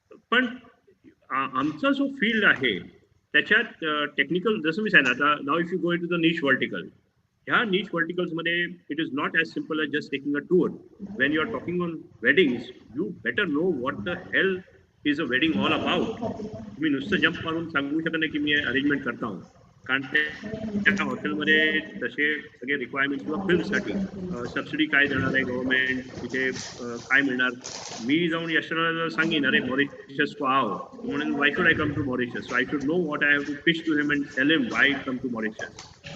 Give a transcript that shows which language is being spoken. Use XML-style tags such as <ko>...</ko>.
<mr>पण आमचा जो फील्ड आहे त्याच्यात टेक्निकल, जसं मी सांगितलं आता,</mr> <en>Now if you go into the niche vertical, ह्या niche वर्टिकल्समध्ये it is not as simple as just taking a tour. When you are talking on weddings, you better know what the hell is a wedding all about.</en> <mr>तुम्ही नुसतं jump मारून सांगू शकत नाही की मी arrangement करता हूँ, कारण त्या हॉटेलमध्ये तसे सगळे रिक्वायरमेंट किंवा फिल्मसाठी सबसिडी काय देणार आहे गव्हर्नमेंट, तिथे काय मिळणार. मी जाऊन यशराजला सांगेन, अरे</mr> <hi>मॉरिशस को आओ,</hi> <en>म्हणून why should I come to Mauritius, so I should know what I have to pitch to him and tell him why come to Mauritius.</en>